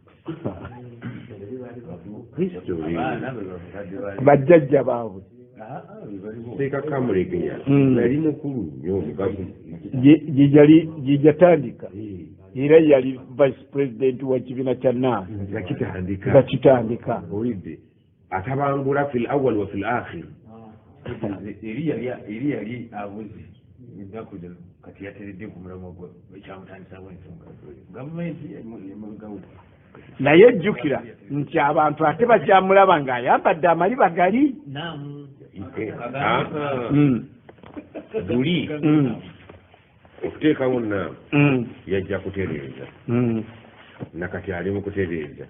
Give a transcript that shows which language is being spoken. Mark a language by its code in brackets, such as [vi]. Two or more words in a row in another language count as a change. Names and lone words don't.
[lg] bajjajja baabwe Seeka Kamulegeya nali mukulu nnyo omugazi gijatandika era yali [en] vice president [lg] wa kibiina kya Naamu ngakitandika owidde atabangula [ar] في الأول وفي الآخر [lg] eri yali abuzi ngakuja kati yateredde ku mulamwa gwe ekyamutandisaawo ensonga gavumenti emabegawulo naye jjukira nti abantu ate bakyamulaba ng'ayambadde amaliba gali duli okuteekawo Naamu yajja kutereeza nakati ali mu kutereeza